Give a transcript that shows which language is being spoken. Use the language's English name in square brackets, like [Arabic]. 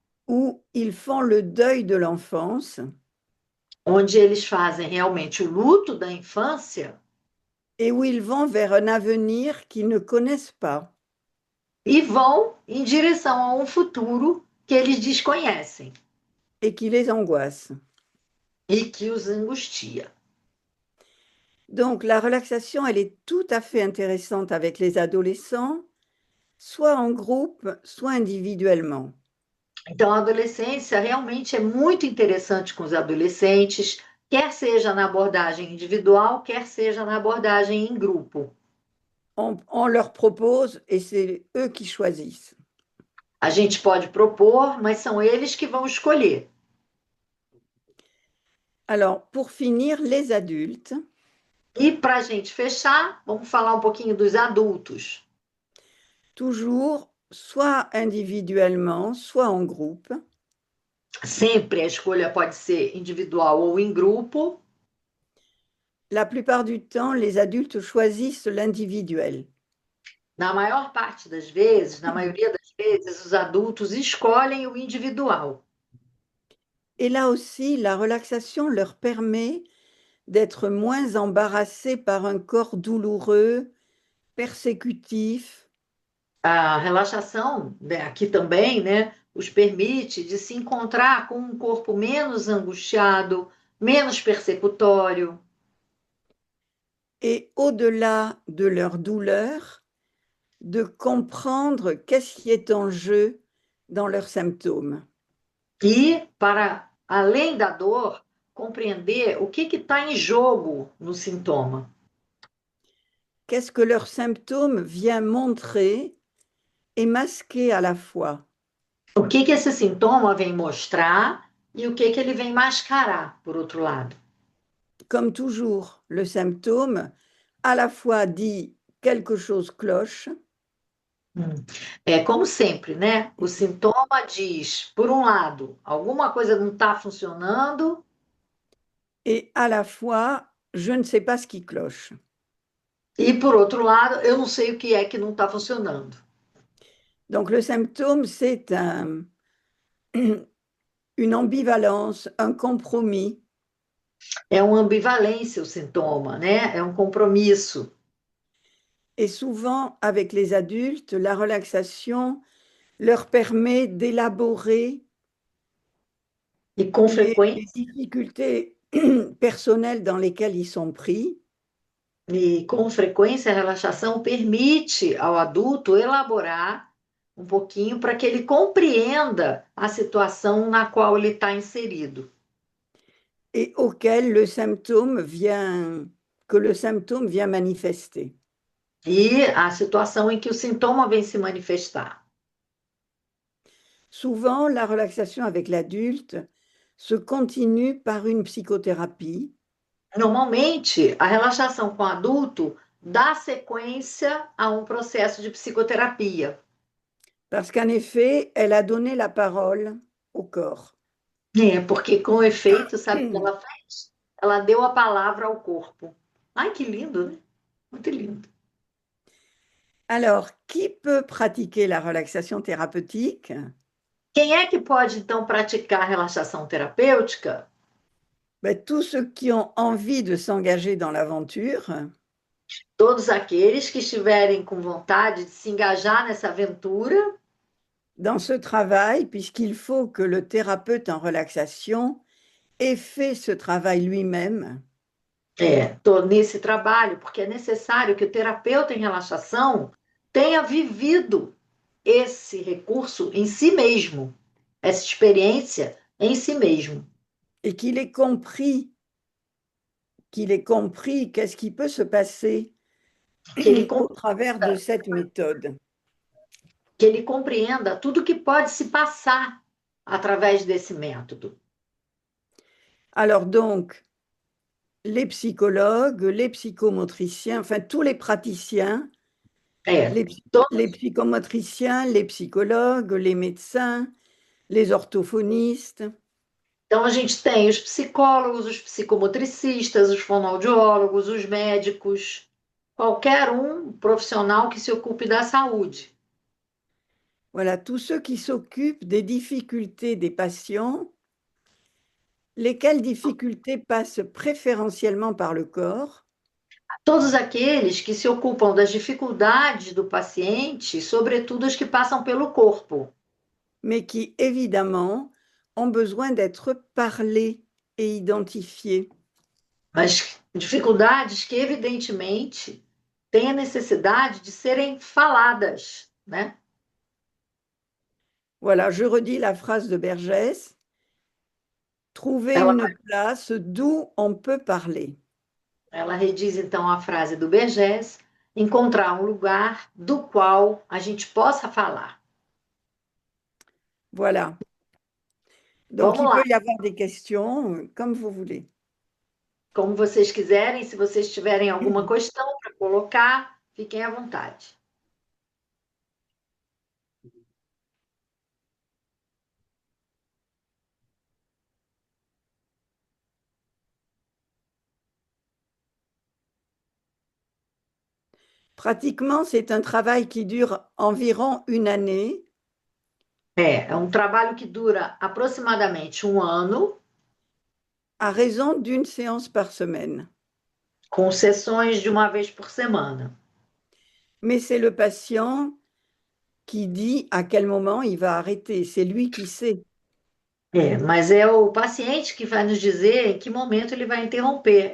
[French] où ils font le deuil de l'enfance [Portuguese] onde eles fazem realmente o luto da infância [French] et où ils vont vers un avenir qu'ils ne connaissent pas. [Portuguese] e vão em direção a um futuro que eles desconhecem [French] Et qui les angoisse. [Portuguese] e que os angustia. [French] Donc la relaxation, elle est tout à fait intéressante avec les adolescents, soit en groupe, soit individuellement. [Portuguese] Então, a adolescência realmente é muito interessante com os adolescentes, quer seja na abordagem individual, quer seja na abordagem em grupo. [French] On leur propose et c'est eux qui choisissent. [Portuguese] A gente pode propor, mas são eles que vão escolher. [French] Alors, pour finir, les adultes, [Portuguese] E para a gente fechar, vamos falar um pouquinho dos adultos. [French] toujours soit individuellement, soit en groupe, [Portuguese] Sempre a escolha pode ser individual ou em grupo. [French] la plupart du temps, les adultes choisissent l'individuel. [Portuguese] Na maior parte das vezes, na maioria das vezes, os adultos escolhem o individual. [French] Et là aussi, la relaxation leur permet d'être moins embarrassés par un corps douloureux, persécutif, [Portuguese] A relaxação, né, aqui também, né, os permite de se encontrar com um corpo menos angustiado, menos persecutório. [French] et au-delà de leur douleur, de comprendre qu'est-ce qui est en jeu dans leurs symptômes. [Portuguese] E, para além da dor, compreender o que está em jogo no sintoma. [French] Qu'est-ce que leur symptôme vient montrer et masquer à la fois. [Portuguese] O que esse sintoma vem mostrar e o que ele vem mascarar, por outro lado. [French] Comme toujours, le symptôme à la fois dit quelque chose cloche, [Portuguese] É como sempre, né? O sintoma diz, por um lado, alguma coisa não está funcionando, [French] et à la fois, je ne sais pas ce qui cloche. [Portuguese] e por outro lado, eu não sei o que é que não está funcionando. [French] Donc le symptôme, c'est une ambivalence, un compromis. [Portuguese] É uma ambivalência o sintoma, né? É um compromisso. [French] Et souvent, avec les adultes, la relaxation leur permet d'élaborer [Portuguese] E com [French] les [Portuguese] frequência, [French] difficultés personnelles dans lesquelles ils sont pris. [Portuguese] a relaxação permite ao adulto elaborar um pouquinho para que ele compreenda a situação na qual ele está inserido. [French] Et auquel le symptôme que le symptôme vient manifester. [Portuguese] E a situação em que o sintoma vem se manifestar. [French] Souvent, la relaxation avec l'adulte se continue par une psychothérapie. [Portuguese] Normalmente, a relaxação com o adulto dá sequência a um processo de psicoterapia. [French] Parce qu'en effet, elle a donné la parole au corps. [Portuguese] É, porque com efeito, sabe o que ela fez? Ela deu a palavra ao corpo. Ai, que lindo, né? Muito lindo. [French] Alors, qui peut pratiquer la relaxation thérapeutique? [Portuguese] Quem é que pode, então, praticar a relaxação terapêutica? [French] Ben, tous ceux qui ont envie de s'engager dans l'aventure, [Portuguese] Todos aqueles que estiverem com vontade de se engajar nessa aventura, [French] dans ce travail, puisqu'il faut que le thérapeute en relaxation ait fait ce travail lui-même. [Portuguese] tô nesse trabalho, porque é necessário que o terapeuta em relaxação tenha vivido esse recurso em si mesmo, essa experiência em si mesmo. [French] Et qu'il ait compris qu'est-ce qui peut se passer [Portuguese] Que ele, [French] au travers de cette méthode. [Portuguese] que ele compreenda tudo que pode se passar através desse método. [French] Alors donc, les psychologues, les psychomotriciens, enfin tous les praticiens, les psychomotriciens, les psychologues, les médecins, les orthophonistes. [Portuguese] Então, a gente tem os psicólogos, os psicomotricistas, os fonoaudiólogos, os médicos, qualquer um profissional que se ocupe da saúde. [French] Voilà, tous ceux qui s'occupent des difficultés des patients, lesquelles difficultés passent préférentiellement par le corps. [Portuguese] Todos aqueles que se ocupam das dificuldades do paciente, sobretudo as que passam pelo corpo. [French] Mais qui, évidemment, ont besoin d'être parlées et identifiées. [Portuguese] Mas dificuldades que, evidentemente, têm a necessidade de serem faladas, né? [French] Voilà, je redis la phrase de Bergès. Trouver une place d'où on peut parler. [Portuguese] Ela rediz, então, a frase do Bergès, encontrar um lugar do qual a gente possa falar. [French] Voilà. Donc, il peut y avoir des questions, comme vous voulez. [Portuguese] como vocês quiserem. Se vocês tiverem alguma questão para colocar, fiquem à vontade. [French] Pratiquement, c'est un travail qui dure environ une année, [Portuguese] É um trabalho que dura aproximadamente um ano, [French] à raison d'une séance par semaine. [Portuguese] com sessões de uma vez por semana. [French] Mais c'est le patient qui dit à quel moment il va arrêter. C'est lui qui sait. [Portuguese] Mas é o paciente que vai nos dizer em que momento ele vai interromper.